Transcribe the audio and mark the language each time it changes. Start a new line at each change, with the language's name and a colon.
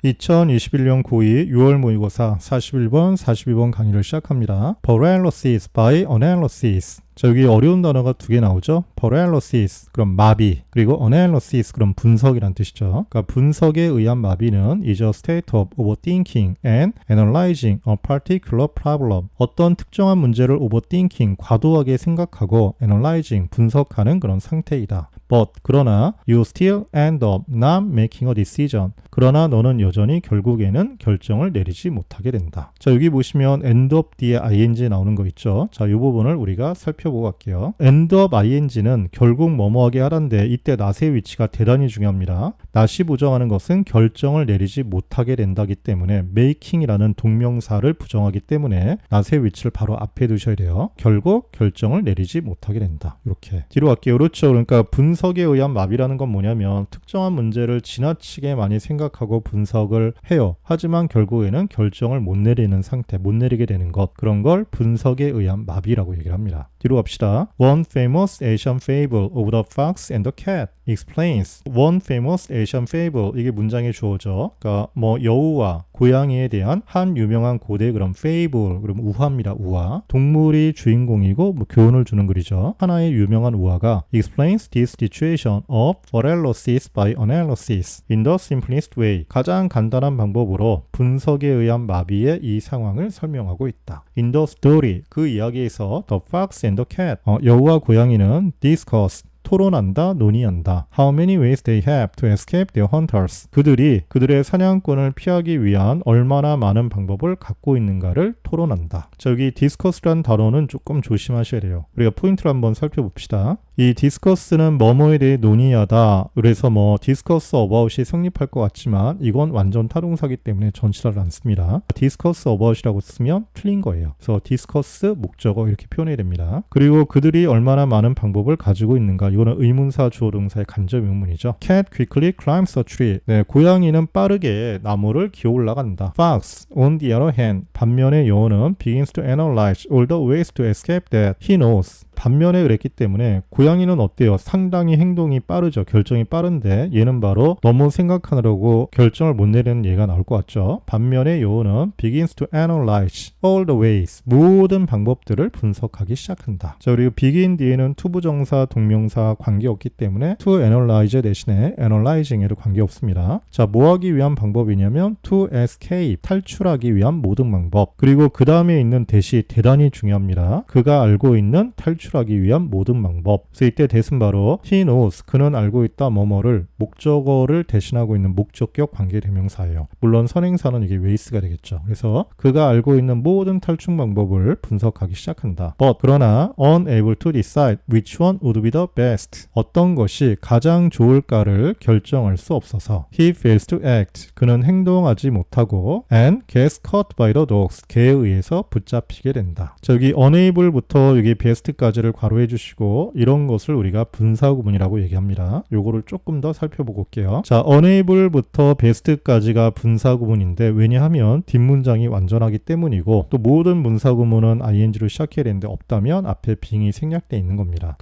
Korean: 2021년 고2 6월 모의고사 41번, 42번 강의를 시작합니다.
English: paralysis by analysis.
Korean: 자, 여기 어려운 단어가 두 개 나오죠. paralysis, 그럼 마비, 그리고 analysis, 그럼 분석이란 뜻이죠. 그러니까 분석에 의한 마비는
English: is a state of overthinking and analyzing a particular problem.
Korean: 어떤 특정한 문제를 overthinking, 과도하게 생각하고 analyzing, 분석하는 그런 상태이다.
English: But,
Korean: 그러나
English: you still end up not making a decision.
Korean: 그러나 너는 여전히 결국에는 결정을 내리지 못하게 된다. 자, 여기 보시면 end up 뒤에 ing 나오는 거 있죠. 자, 이 부분을 우리가 살펴보고 갈게요. end up ing는 결국 뭐뭐하게 하란데 이때 not의 위치가 대단히 중요합니다. not이 부정하는 것은 결정을 내리지 못하게 된다기 때문에 making이라는 동명사를 부정하기 때문에 not의 위치를 바로 앞에 두셔야 돼요. 결국 결정을 내리지 못하게 된다. 이렇게 뒤로 갈게요. 그렇죠. 그러니까 분석에 의한 마비라는 건 뭐냐면 특정한 문제를 지나치게 많이 생각하고 분석을 해요. 하지만 결국에는 결정을 못 내리는 상태, 못 내리게 되는 것, 그런 걸 분석에 의한 마비라고 얘기를 합니다. 뒤로 갑시다.
English: One famous Asian fable of the fox and the cat explains. One famous Asian fable,
Korean: 이게 문장의 주어죠. 그러니까 뭐 여우와 고양이에 대한 한 유명한 고대 그런 fable, 그럼 우화입니다. 우화. 동물이 주인공이고 뭐 교훈을 주는 글이죠. 하나의 유명한 우화가
English: explains this situation of paralysis by analysis in the simplest way.
Korean: 가장 간단한 방법으로 분석에 의한 마비의 이 상황을 설명하고 있다.
English: In the story,
Korean: 그 이야기에서
English: the fox and the cat,
Korean: 여우와 고양이는
English: discuss,
Korean: 토론한다, 논의한다.
English: How many ways they have to escape their hunters.
Korean: 그들의 사냥꾼을 피하기 위한 얼마나 많은 방법을 갖고 있는가를 토론한다. 자, 여기 discuss란 단어는 조금 조심하셔야 돼요. 우리가 포인트를 한번 살펴봅시다. 이 discuss는 뭐뭐에 대해 논의하다. 그래서 뭐 discuss about이 성립할 것 같지만 이건 완전 타동사기 때문에 전치사를 안 씁니다. discuss about이라고 쓰면 틀린 거예요. 그래서 discuss 목적어 이렇게 표현해야 됩니다. 그리고 그들이 얼마나 많은 방법을 가지고 있는가. 이거는 의문사 주어 동사의 간접 의문이죠.
English: Cat quickly climbs a tree.
Korean: 네, 고양이는 빠르게 나무를 기어 올라간다.
English: Fox, on the other hand,
Korean: 반면에 여우는
English: begins to analyze all the ways to escape that he knows.
Korean: 반면에 그랬기 때문에 고양이는 어때요? 상당히 행동이 빠르죠. 결정이 빠른데 얘는 바로 너무 생각하느라고 결정을 못 내리는 얘가 나올 것 같죠. 반면에 여우는
English: begins to analyze all the ways.
Korean: 모든 방법들을 분석하기 시작한다. 자, 그리고 begin 뒤에는 투부정사, 동명사 관계없기 때문에 to analyze 대신에 analyzing에도 관계없습니다. 자, 뭐 하기 위한 방법이냐면 to escape, 탈출하기 위한 모든 방법. 그리고 그 다음에 있는 대시 대단히 중요합니다. 그가 알고 있는 탈출하기 위한 모든 방법. 그래서 이때 대신 바로 he knows, 그는 알고 있다 뭐뭐를 목적어를 대신하고 있는 목적격 관계대명사예요. 물론 선행사는 이게 wayes가 되겠죠. 그래서 그가 알고 있는 모든 탈출 방법을 분석하기 시작한다.
English: But,
Korean: 그러나
English: unable to decide which one would be the best.
Korean: 어떤 것이 가장 좋을까를 결정할 수 없어서
English: he fails to act.
Korean: 그는 행동하지 못하고
English: and gets caught by the dogs.
Korean: 개에 의해서 붙잡히게 된다. 자, 여기 unable부터 여기 best까지 를 괄호해 주시고 이런 것을 우리가 분사구문이라고 얘기합니다. 요거를 조금 더 살펴보고 올게요. 자, unable부터 best까지가 분사구문인데 왜냐하면 뒷문장이 완전하기 때문이고 또 모든 분사구문은 ing로 시작해야 되는데 없다면 앞에 being이 생략되어 있는 겁니다.